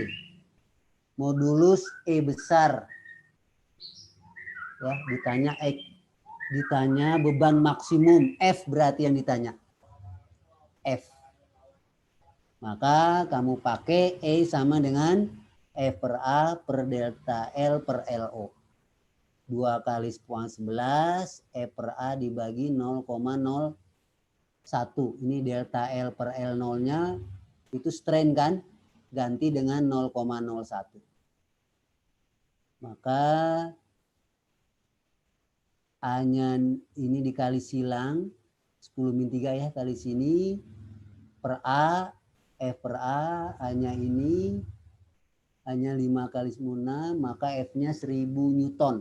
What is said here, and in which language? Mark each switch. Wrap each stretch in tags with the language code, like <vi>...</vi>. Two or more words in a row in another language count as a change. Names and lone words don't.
<id>Modulus E besar. Ya, ditanya beban maksimum F berarti yang ditanya. F. Maka kamu pakai E sama dengan F per A per delta L per LO. 2 kali 10⁻11 E per A dibagi 0,01. Ini delta L per L0-nya itu strain kan? Ganti dengan 0,01. Maka A-nya ini dikali silang 10⁻³ ya kali sini per A, F per A, A-nya ini hanya 5 kali 10⁻⁶, maka F-nya 1000 Newton.</id>